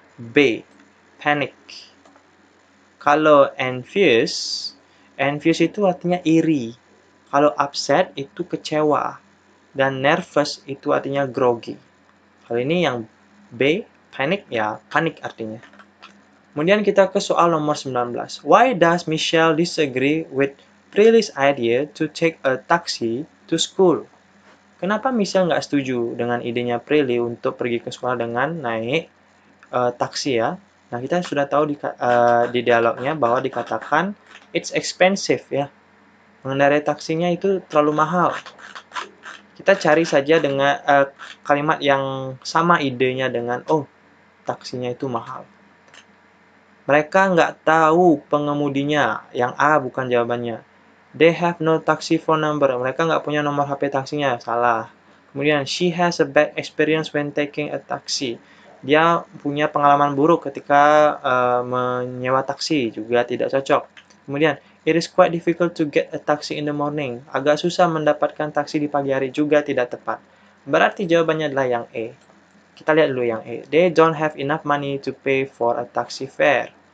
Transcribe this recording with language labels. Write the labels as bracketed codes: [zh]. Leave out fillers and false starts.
[id] B, panic. Kalau envious itu artinya iri. Kalau upset itu kecewa. Dan nervous itu artinya groggy. Kalau ini yang B, panic, ya panik artinya. Kemudian kita ke soal nomor 19. [en] Why does Michelle disagree with Prilly's idea to take a taxi to school? [id] Kenapa Michelle nggak setuju dengan idenya Prilly untuk pergi ke sekolah dengan naik taksi ya? Nah, kita sudah tahu di dialognya bahwa dikatakan [en] it's expensive [id] ya. Mengendarai taksinya itu terlalu mahal. Kita cari saja dengan kalimat yang sama idenya dengan taksinya itu mahal. Mereka nggak tahu pengemudinya. Yang A bukan jawabannya. [en] They have no taxi phone number. [id] Mereka nggak punya nomor HP taksinya. Salah. [en] Kemudian, she has a bad experience when taking a taxi. [id] Dia punya pengalaman buruk ketika menyewa taksi. Juga tidak cocok. [en] Kemudian, it is quite difficult to get a taxi in the morning. [id] Agak susah mendapatkan taksi di pagi hari. Juga tidak tepat. Berarti jawabannya adalah yang E. Kita lihat dulu yang E. [en] They don't have enough money to pay for a taxi fare.